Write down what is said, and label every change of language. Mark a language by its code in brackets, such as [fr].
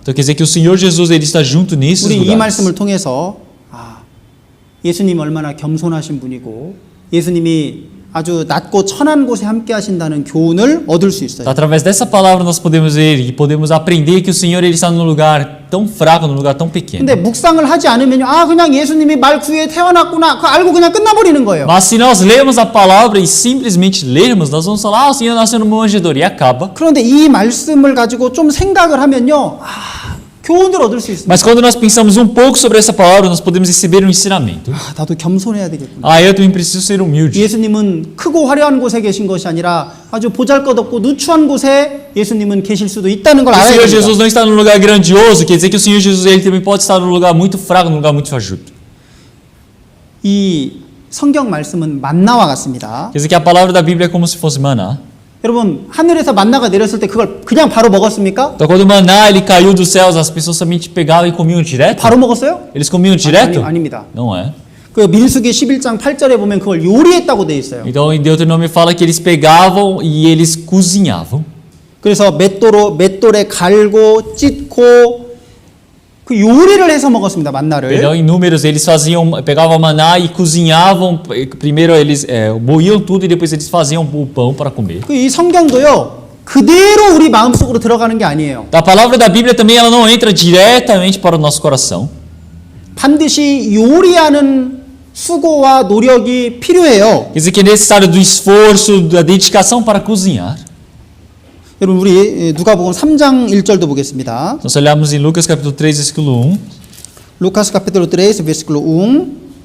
[pt] Então quer dizer que o Senhor Jesus ele está junto nesses [ko] 우리 이 [pt] lugares. [ko] 말씀을 통해서 예수님이 얼마나 겸손하신 분이고 예수님이 아주 낮고 천한 곳에 함께 하신다는 교훈을 얻을 수 있어요. [pt] Através dessa palavra nós podemos ver e podemos aprender que o Senhor ele está num lugar tão fraco, num lugar tão pequeno. [ko] 근데 묵상을 하지 않으면요, 그냥 예수님이 말 구유에 태어났구나, 그거 알고 그냥 끝나버리는 거예요. [pt] Mas se nós lermos a palavra e simplesmente lermos, nós vamos falar, o Senhor nasceu numa manjedoura e acaba. [ko] 그런데 이 말씀을 가지고 좀 생각을 하면요, 교훈을 얻을 수 있습니다. [pt] Mas quando nós pensamos um pouco sobre essa palavra, nós podemos receber um ensinamento. [ko] 나도 겸손해야 되겠구나. [pt] Eu também preciso ser humilde. [ko] 예수님은 크고 화려한 곳에 계신 것이 아니라 아주 보잘것없고 누추한 곳에 예수님은 계실 수도 있다는 걸 [pt] O [ko] 알아야 [pt] Senhor [ko] 됩니다. [pt] Jesus não está num lugar grandioso, quer dizer que o Senhor Jesus ele também pode estar num lugar muito fraco, num lugar muito fajuto. [ko] 이 성경 말씀은 만나와 같습니다. [pt] Quer dizer que a palavra da Bíblia é como se fosse maná. [ko] 여러분, 하늘에서 만나가 내렸을 때 그걸 그냥 바로 먹었습니까? [pt] Então quando o maná ele caiu dos céus, as pessoas somente pegavam e comiam direto? [ko] 바로 먹었어요? [pt] Eles comiam direto? [ko] 아닙니다. [pt] Não é. [ko] 그 민수기 11장 8절에 보면 그걸 요리했다고 돼 있어요. [pt] Então em Deuteronômio fala que eles pegavam e eles cozinhavam. [ko] 그래서 맷돌에 갈고 찢고 그 요리를 해서 먹었습니다. 만나를. [pt] Então em Números eles pegavam maná e cozinhavam. Primeiro eles moíam tudo e depois eles faziam o pão para comer. [ko] 이 성경도요. 그대로 우리 마음속으로 들어가는 게 아니에요. [pt] A palavra da Bíblia também ela não entra diretamente para o nosso coração. [ko] 반드시 요리하는 수고와 노력이 필요해요. [pt] Quer dizer que é necessário do esforço, da dedicação para cozinhar. [ko] 여러분 우리 누가복음 3장 1절도 보겠습니다. [pt] Nós olhamos em Lucas capítulo 3, versículo 1. Lucas capítulo 3, versículo 1.